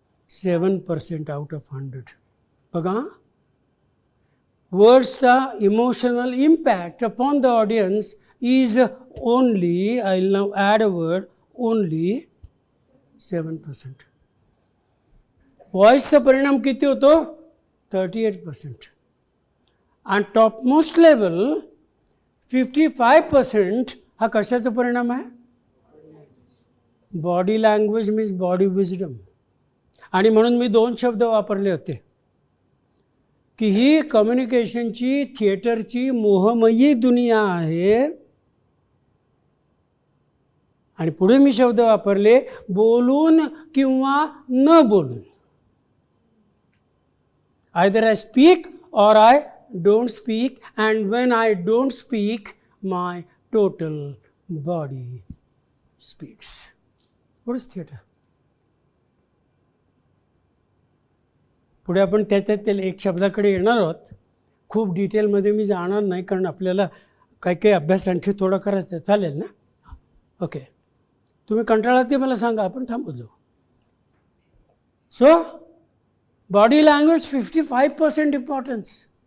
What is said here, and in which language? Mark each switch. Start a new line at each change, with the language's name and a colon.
English: 7% out of 100. बघा, वर्ड्सचा emotional impact upon the audience is only, I will now add a word, only 7%.
Marathi: व्हॉइसचा परिणाम किती होतो? 38%. आणि topmost level 55% हा कशाचा परिणाम आहे?
English: Body language means body wisdom.
Marathi: आणि म्हणून मी 2 शब्द वापरले होते की ही कम्युनिकेशनची, थिएटरची मोहमयी दुनिया आहे. आणि पुढे मी शब्द वापरले बोलून किंवा न बोलून.
English: Either I speak or I don't speak, and when I don't speak, my total body speaks. What is theater?
Marathi: पुढे आपण त्याच्यातील एक शब्दाकडे येणार आहोत. खूप डिटेलमध्ये मी जाणार नाही, कारण आपल्याला काही अभ्यास आणखी थोडा करायचा. चालेल ना? ओके, तुम्ही कंटाळा ते मला सांगा, आपण थांबू जाऊ.
English: So body language 55% importance.